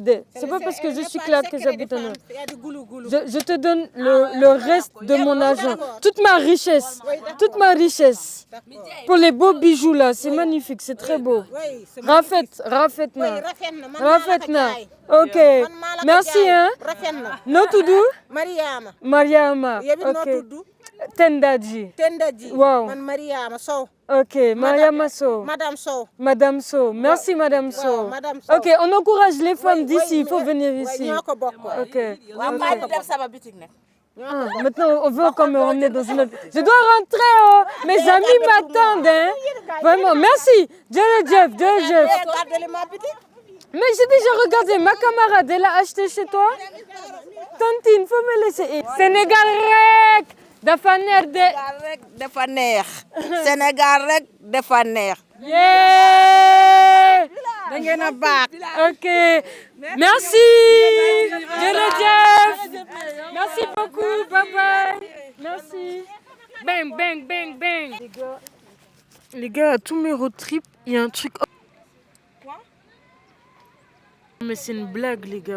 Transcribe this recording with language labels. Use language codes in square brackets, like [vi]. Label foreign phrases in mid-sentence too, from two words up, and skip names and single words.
[fr] C'est pas parce que je suis claire que j'habite en Europe. Je te donne le reste de mon argent. Toute ma richesse. Toute ma richesse. Pour les beaux bijoux là, c'est magnifique, c'est très beau. Rafetna. Ok. Merci hein. [wo] No Tudu? [fr] Mariama. Ok. Tendaji. Wow. Mariama Sow. Ok, Mariama Sow. Madame Sow. Merci Madame Sow. Ok, on encourage les femmes d'ici, il faut venir ici. Ok. Ah, maintenant, on veut encore me ramener dans une autre... Je dois rentrer, oh. Mes amis m'attendent, hein. Vraiment, merci. Dieu le Jeff. Mais j'ai déjà regardé, ma camarade, elle a acheté chez toi. Tantine, faut me laisser. Sénégal rek. [wo] Sénégal rek dafa neex. [fr] Yeah. [wo] da ngeen a baax. [fr] Ok. Merci. Jeff. Merci beaucoup. Bye bye. Merci. Bang. Les gars, à tous mes road trips, il y a un truc. Quoi? Mais c'est une blague, les gars.